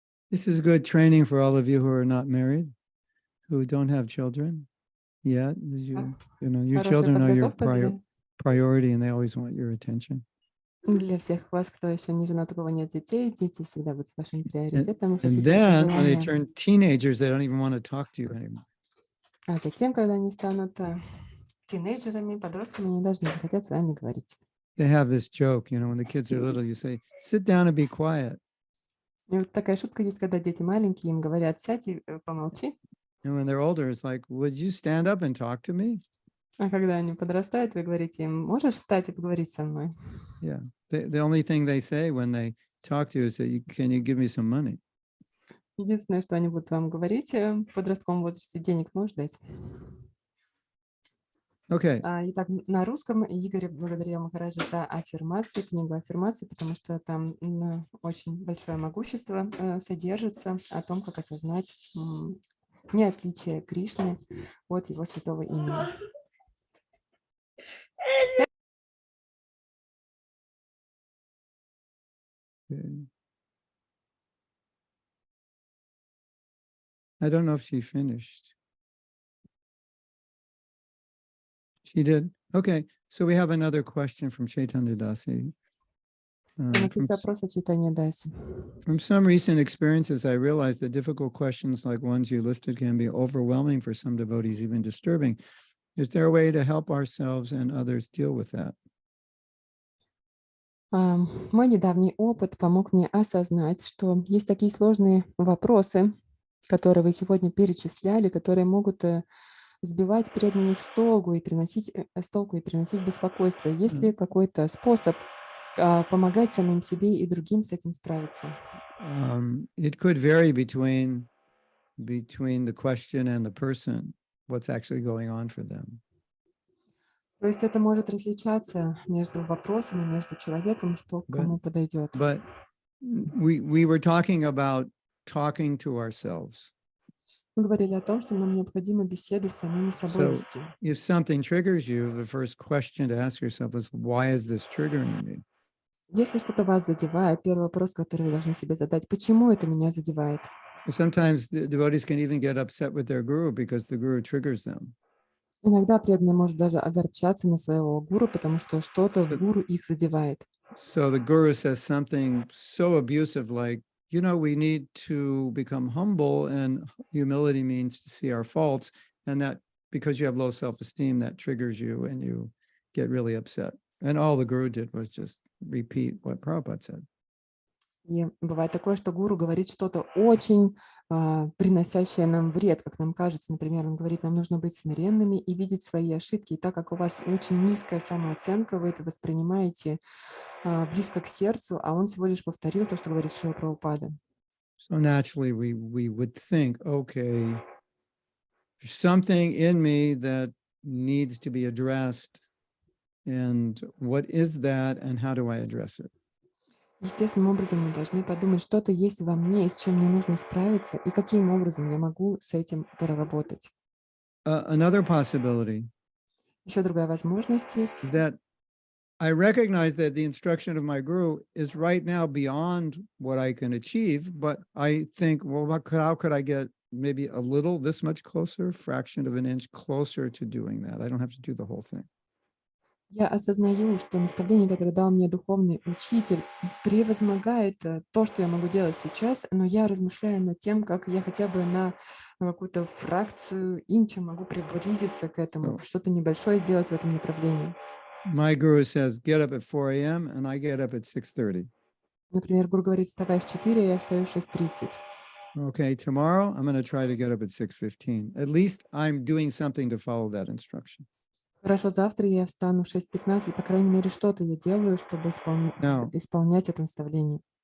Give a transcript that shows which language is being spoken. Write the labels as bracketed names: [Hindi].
[English] This is good training for all of you who are not married, who don't have children yet. You know, your children are your priority, and they always want your attention. [Russian] Для всех вас, кто еще не женат, у кого нет детей, дети всегда будут вашим приоритетом. [English] And then when they turn teenagers, they don't even want to talk to you anymore. [Russian] А затем, когда они станут тинейджерами, подростками, они даже не захотят с вами говорить. [English] They have this joke, you know, when the kids are little, you say, sit down and be quiet. [Russian] И вот такая шутка есть, когда дети маленькие, им говорят, сядь и помолчи. [English] And when they're older, it's like, would you stand up and talk to me? [Russian] А когда они подрастают, вы говорите им, можешь встать и поговорить со мной? [English] Yeah. The only thing they say when they talk to you is that, can you give me some money? [Russian] Единственное, что они будут вам говорить в подростковом возрасте, денег можешь дать? [English] Okay. [Russian] Итак, на русском Игорь благодарил Махараджа за аффирмации, книгу аффирмаций, потому что там очень большое могущество содержится о том, как осознать неотличие Кришны от его святого имени. [English] I don't know if she finished. She did? Okay. So we have another question from Chaitanya Dasi. From some recent experiences, I realized that difficult questions like ones you listed can be overwhelming for some devotees, even disturbing. Is there a way to help ourselves and others deal with that? [Russian] Мой недавний опыт помог мне осознать, что есть такие сложные вопросы, которые вы сегодня перечисляли, которые могут сбивать преданных с толку и приносить беспокойство. Есть ли какой-то способ помогать самим себе и другим с этим справиться? [English] It could vary between the question and the person, what's actually going on for them. [Russian] То есть это может различаться между вопросом и между человеком, что кому подойдет. [English] But we were talking about talking to ourselves. [Russian] Мы говорили о том, что нам необходимо беседы с самими собой вести. [English] If something triggers you, the first question to ask yourself is, why is this triggering me? [Russian] Если что-то вас задевает, первый вопрос, который вы должны себе задать, почему это меня задевает? [English] Sometimes the devotees can even get upset with their guru because the guru triggers them. [Russian] Иногда преданный может даже огорчаться на своего гуру, потому что что-то в гуру их задевает. [English] So the guru says something so abusive like, you know, we need to become humble, and humility means to see our faults, and that because you have low self-esteem, that triggers you and you get really upset. And all the guru did was just repeat what Prabhupada said. [Russian] И бывает такое, что гуру говорит что-то очень приносящее нам вред, как нам кажется. Например, он говорит, нам нужно быть смиренными и видеть свои ошибки. И так как у вас очень низкая самооценка, вы это воспринимаете близко к сердцу, а он всего лишь повторил то, что говорит Шрила Прабхупада. [English] So naturally we would think, okay, there's something in me that needs to be addressed, and what is that, and how do I address it? [Russian] Естественным образом мы должны подумать, что-то есть во мне, с чем мне нужно справиться, и каким образом я могу с этим проработать. [English] Another possibility [Russian] Еще другая возможность есть. [English] is that I recognize that the instruction of my guru is right now beyond what I can achieve, but I think, well, how could I get maybe a little, this much closer, fraction of an inch closer to doing that? I don't have to do the whole thing. [Russian] Я осознаю, что наставление, которое дал мне духовный учитель, превозмогает то, что я могу делать сейчас, но я размышляю над тем, как я хотя бы на какую-то фракцию инча могу приблизиться к этому, что-то небольшое сделать в этом направлении. [English] My guru says, get up at 4 a.m. and I get up at 6:30. [Russian] Например, гуру говорит, вставай в 4, а я встаю в 6:30. [English] Okay, tomorrow I'm going to try to get up at 6:15. At least I'm doing something to follow that instruction. [Russian] Хорошо, завтра я встану в 6:15, по крайней мере, что-то я делаю, чтобы исполнять это наставление.